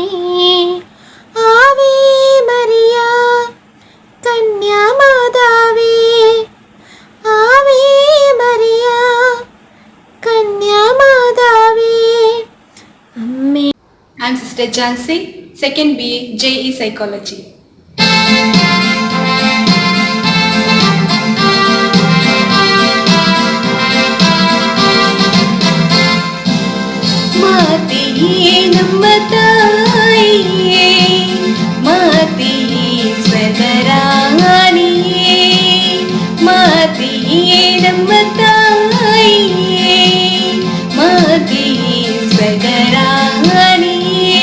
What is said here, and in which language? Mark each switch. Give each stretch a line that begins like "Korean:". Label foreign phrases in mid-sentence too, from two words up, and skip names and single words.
Malayalam: ആവേ മറിയ കന്യാമാതാവേ, ആവേ മറിയ കന്യാമാതാവേ, അമ്മേ.
English: I'm Sister Jansi, 2nd BA JE Psychology.
Kannada: ಮಾತೆಯೇ ನಮ್ಮ ತಾಯಿಯೇ, ಮಾತೆಯೇ ಸ್ವಗರಾಣಿಯೇ, ಮಾತೆಯೇ ನಮ್ಮ ತಾಯಿಯೇ, ಮಾತೆಯೇ ಸ್ವಗರಾಣಿಯೇ.